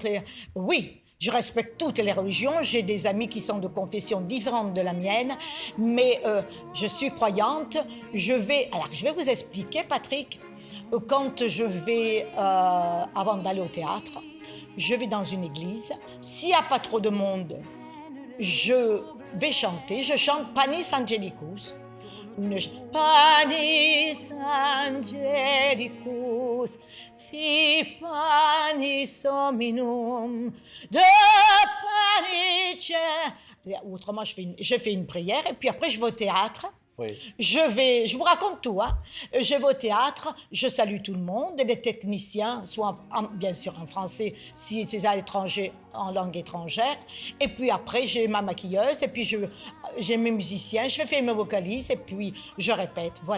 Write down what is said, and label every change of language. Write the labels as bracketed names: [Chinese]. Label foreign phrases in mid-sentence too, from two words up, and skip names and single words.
[French] Oui, je respecte toutes les religions. J'ai des amis qui sont de confessions différentes de la mienne, mais je suis croyante. Alors, je vais vous expliquer, Patrick. Quand je vais, avant d'aller au théâtre, je vais dans une église. S'il n'y a pas trop de monde, je vais chanter. Je chante Panis Angelicus. [Latin] Panis Angelicus, fi panis hominum, de panice. [French] Autrement, je fais une prière et puis après je vais au théâtre. Oui. Je vous raconte tout, hein. Je vais au théâtre, je salue tout le monde, les techniciens, soit bien sûr en français, si c'est à l'étranger, en langue étrangère. Et puis après, j'ai ma maquilleuse, et puis j'ai mes musiciens, je fais mes vocalises, et puis je répète, voilà.